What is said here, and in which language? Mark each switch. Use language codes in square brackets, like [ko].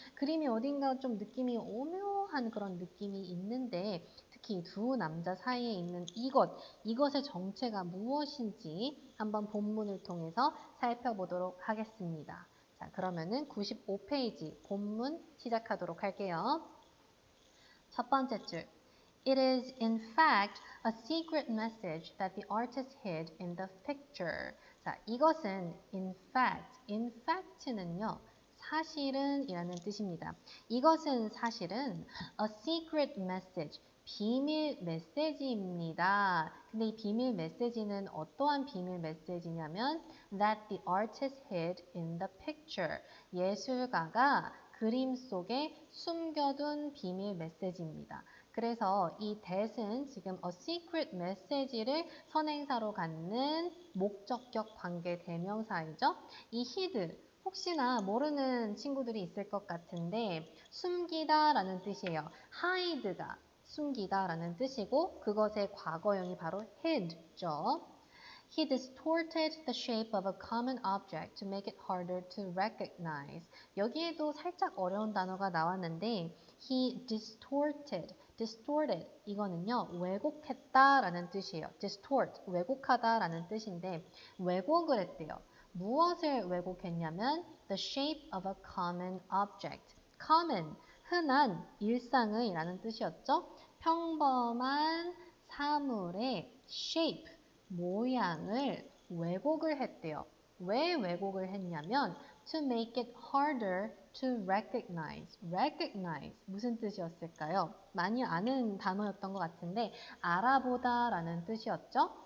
[ko] 그림이 어딘가 좀 느낌이 오묘한 그런 느낌이 있는데 특히 두 남자 사이에 있는 이것의 정체가 무엇인지 한번 본문을 통해서 살펴보도록 하겠습니다. 자, 그러면은 95페이지 본문 시작하도록 할게요. 첫 번째 줄. [en] It is in fact a secret message that the artist hid in the picture. [ko] 자, 이것은 [en] in fact [ko] 는요. 사실은 이라는 뜻입니다. 이것은 사실은 [en] a secret message, [ko] 비밀 메시지입니다. 근데 이 비밀 메시지는 어떠한 비밀 메시지냐면 [en] that the artist hid in the picture. [ko] 예술가가 그림 속에 숨겨둔 비밀 메시지입니다. 그래서 이 that은 지금 [en] a secret message [ko] 를 선행사로 갖는 목적격 관계 대명사이죠. 이 hid, 혹시나 모르는 친구들이 있을 것 같은데 숨기다 라는 뜻이에요. hide가 숨기다 라는 뜻이고 그것의 과거형이 바로 hid죠. [en] He distorted the shape of a common object to make it harder to recognize. [ko] 여기에도 살짝 어려운 단어가 나왔는데 [en] he distorted [ko] 이거는요 왜곡했다라는 뜻이에요. distort 왜곡하다라는 뜻인데 왜곡을 했대요. 무엇을 왜곡했냐면 [en] the shape of a common object. [ko] common 흔한 일상의 라는 뜻이었죠. 평범한 사물의 shape 모양을 왜곡을 했대요. 왜 왜곡을 했냐면 [en] to make it harder to recognize. [ko] recognize 무슨 뜻이었을까요? 많이 아는 단어였던 것 같은데 알아보다 라는 뜻이었죠.